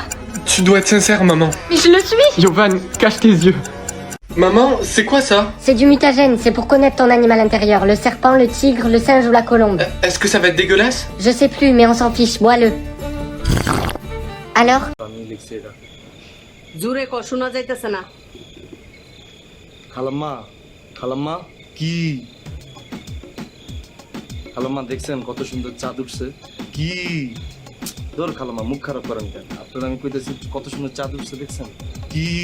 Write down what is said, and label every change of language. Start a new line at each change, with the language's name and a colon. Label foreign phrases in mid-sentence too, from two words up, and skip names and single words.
French: Tu dois être sincère, maman. Mais je le suis. Yovan, cache tes yeux. Maman, c'est quoi ça? C'est du mutagène, c'est pour connaître ton animal intérieur. Le serpent, le tigre, le singe ou la colombe. Est-ce que ça va être dégueulasse? Je sais plus, mais on s'en fiche, bois-le. Alors?
Bangla: জোরে ক শোনা যাইতেছে না খালাম্মা কি খালাম্মা দেখছেন কত সুন্দর চাঁদ উঠছে কি ধর খালাম্মা মুখ খারাপ করেন কেন আপনার আমি কইতেছি কত সুন্দর চাঁদ উঠছে দেখছেন কি